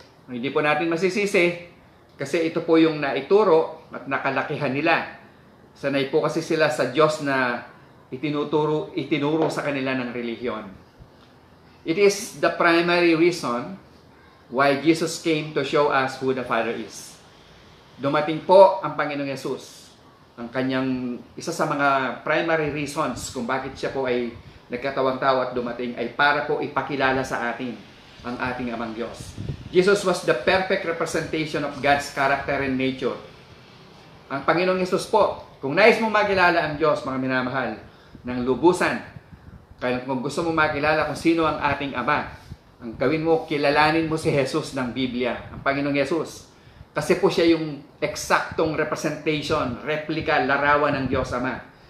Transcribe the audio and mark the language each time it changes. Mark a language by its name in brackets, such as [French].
[Filipino] Hindi po natin masisisi kasi ito po yung naituro at nakalakihan nila. Sanay po kasi sila sa Diyos na itinuro sa kanila ng relihiyon. [English] It is the primary reason why Jesus came to show us who the Father is. [Filipino] Dumating po ang Panginoong Yesus. Ang kanyang isa sa mga primary reasons kung bakit siya po ay nagkatawang tao at dumating ay para po ipakilala sa atin ang ating Amang Diyos. [English] Jesus was the perfect representation of God's character and nature. [Filipino] Ang Panginoong Yesus po, kung nais mong makilala ang Diyos, mga minamahal, ng lubusan, kung gusto mong makilala kung sino ang ating Ama, ang gawin mo, kilalanin mo si Jesus ng Biblia, ang Panginoong Yesus. Kasi po siya yung eksaktong representation, replika, larawan ng Diyos Ama.